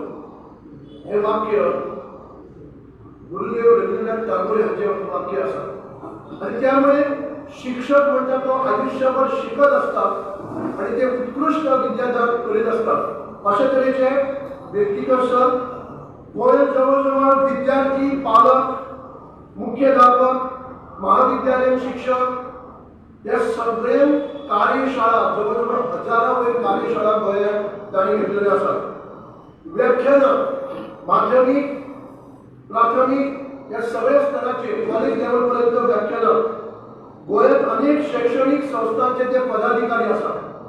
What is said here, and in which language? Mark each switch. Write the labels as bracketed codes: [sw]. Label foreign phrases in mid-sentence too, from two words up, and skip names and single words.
[mr] हे वाक्य गुरुदेव रवींद्रनाथ टागोर यांचे वाक्य असा आणि त्यामुळे शिक्षक म्हणता तो आयुष्यभर शिकत असतात आणि ते उत्कृष्ट विद्यादान करीत असतात। अशा तरेचे व्यक्तिगत सण गोंय जवळजवळ विद्यार्थी, पालक, मुख्याध्यापक, महाविद्यालयीन शिक्षक या सगळे कार्यशाळा जवळजवळ हजारावयर कार्यशाळा गोंयांत तांणी घेतलेल्यो आसात। व्याख्यानं माध्यमिक, प्राथमिक या सगळ्या स्तराचे कॉलेज लेवल पर्यंत व्याख्यानं गोंयांत अनेक शैक्षणिक संस्थांचे ते पदाधिकारी असतात।